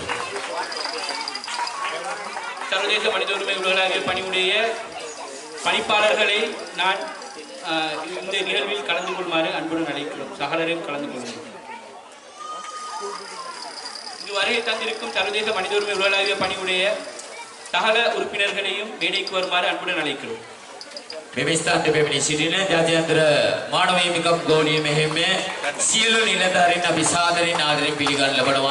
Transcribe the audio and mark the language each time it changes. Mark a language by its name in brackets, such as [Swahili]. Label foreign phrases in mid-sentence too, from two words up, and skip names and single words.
[Tamil] சர்வதேச மனித உரிமை உலக பணியுடைய பணிப்பாளர்களை நான் இந்த நிகழ்வில் கலந்து கொள்ளுமாறு அன்புடன் அழைக்கிறோம். சகலரையும் கலந்து கொள்ளுங்கள். இங்கு வருகை தந்திருக்கும் சர்வதேச மனித உரிமை உலக பணியுடைய சகல உறுப்பினர்களையும் மேடைக்கு வருமாறு அன்புடன் අழைக்கிறோம். [Sinhala] මෙම ස්ථානයේ පැමිණි සිටින ජාත්‍යන්තර මානව හිමිකම් ගෞරවීය මෙහෙයුමේ සියලු නිලධාරීන් අපි සාදරයෙන් ආදරයෙන් පිළිගන්න ලබනවා.